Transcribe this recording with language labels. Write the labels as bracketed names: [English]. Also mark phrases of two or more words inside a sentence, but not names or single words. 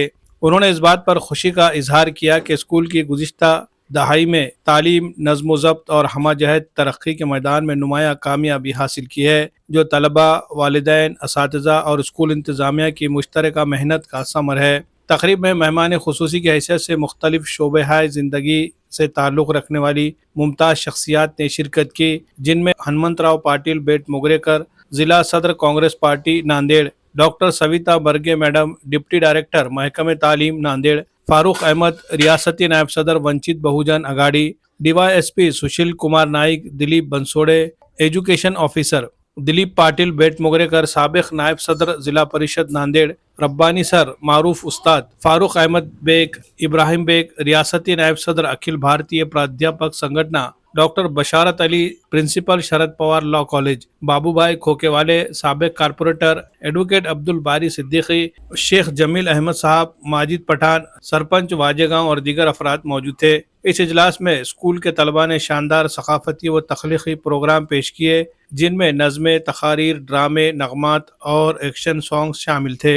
[Urdu] انہوں نے اس بات پر خوشی کا اظہار کیا کہ اسکول کی گزشتہ دہائی میں تعلیم، نظم و ضبط اور ہمہ جہت ترقی کے میدان میں نمایاں کامیابی حاصل کی ہے، جو طلباء، والدین، اساتذہ اور اسکول انتظامیہ کی مشترکہ محنت کا ثمر ہے۔ تقریب میں مہمان خصوصی کی حیثیت سے مختلف شعبۂ زندگی سے تعلق رکھنے والی ممتاز شخصیات نے شرکت کی، جن میں ہنمنت راؤ پاٹل بیٹ موگریکر، ضلع صدر کانگریس پارٹی ناندیڑ، ڈاکٹر سویتا برگے میڈم، [English] deputy director [Urdu] محکمہ تعلیم ناندیڑ، فاروق احمد، ریاستی نائب صدر ونچت بہوجن اگاڑی، ڈی وائی ایس پی سشیل کمار نائک، دلیپ بنسوڑے، [English] education officer [Urdu] دلیپ پاٹل بیٹ موگریکر، سابق نائب صدر ضلع پریشد ناندیڑ ربانی سر، معروف استاد فاروق احمد بیگ، ابراہیم بیگ، ریاستی نائب صدر اکھل بھارتیہ پرادھیاپک سنگھٹنا ڈاکٹر بشارت علی، پرنسپل شرد پوار [English] law college, [Urdu] بابو بھائی کھوکے والے، سابق [English] corporator advocate [Urdu] عبد الباری صدیقی، شیخ جمیل احمد صاحب، ماجد پٹھان، سرپنچ واجہ گاؤں اور دیگر افراد موجود تھے۔ اس اجلاس میں اسکول کے طلباء نے شاندار ثقافتی و تخلیقی پروگرام پیش کیے، جن میں نظمیں، تقاریر، ڈرامے، نغمات اور [English] action songs [Urdu] شامل تھے۔